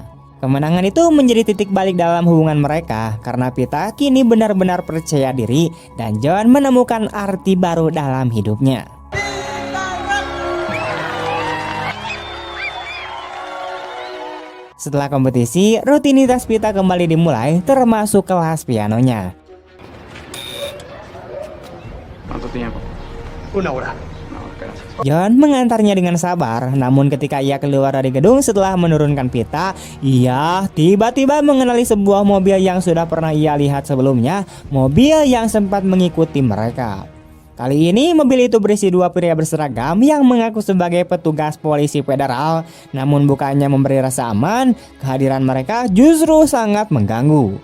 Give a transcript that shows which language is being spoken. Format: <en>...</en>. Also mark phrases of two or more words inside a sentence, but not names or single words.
<id>Kemenangan itu menjadi titik balik dalam hubungan mereka, karena Pita kini benar-benar percaya diri, dan John menemukan arti baru dalam hidupnya. Setelah kompetisi, rutinitas Pita kembali dimulai, termasuk kelas pianonya.</id> <es>¿Cuánto tiempo? Una hora. No, gracias.</es> <id>John mengantarnya dengan sabar, namun ketika ia keluar dari gedung setelah menurunkan Pita, ia tiba-tiba mengenali sebuah mobil yang sudah pernah ia lihat sebelumnya, mobil yang sempat mengikuti mereka. Kali ini mobil itu berisi dua pria berseragam yang mengaku sebagai petugas polisi federal, namun bukannya memberi rasa aman, kehadiran mereka justru sangat mengganggu.</id>